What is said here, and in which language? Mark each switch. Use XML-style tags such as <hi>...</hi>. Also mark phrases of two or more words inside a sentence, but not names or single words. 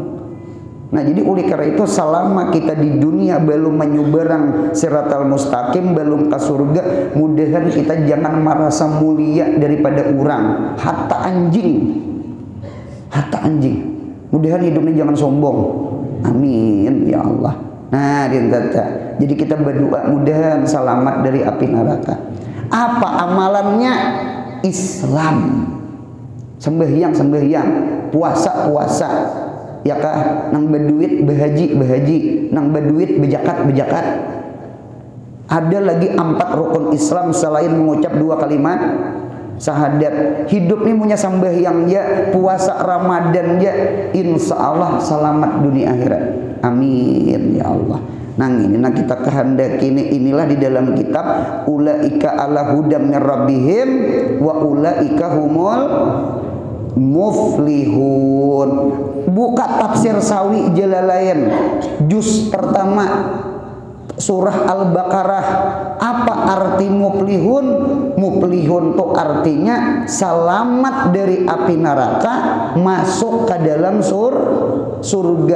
<id>Nah jadi oleh karena itu selama kita di dunia belum menyubarang</id> <ar>صراط المستقيم,</ar> <id>belum ke surga, mudahan kita jangan merasa mulia daripada orang. Hatta anjing, mudahan hidupnya jangan sombong.</id> <ar>آمين يا الله.</ar> <id>Nah jadi kita berdoa mudahan selamat dari api neraka. Apa amalannya? Islam, sembahyang, puasa, ya kah? Nang berduit berhaji, nang berduit bejakat. Ada lagi 4 rukun Islam selain mengucap 2 kalimat syahadat. Hidup ini punya sembahyang ya, puasa Ramadan ya,</id> <ar>إن شاء الله</ar> <id>selamat dunia akhirat.</id> <ar>آمين يا الله.</ar> <id>Nah kita kehendaki inilah di dalam kitab</id> <ar>أولئك على هدى من ربهم وأولئك هم المفلحون.</ar> <id>Buka tafsir Sawi Jalalain juz pertama surah Al-Baqarah. Apa arti muflihun? Muflihun itu artinya selamat dari api neraka, masuk ke dalam surga.</id>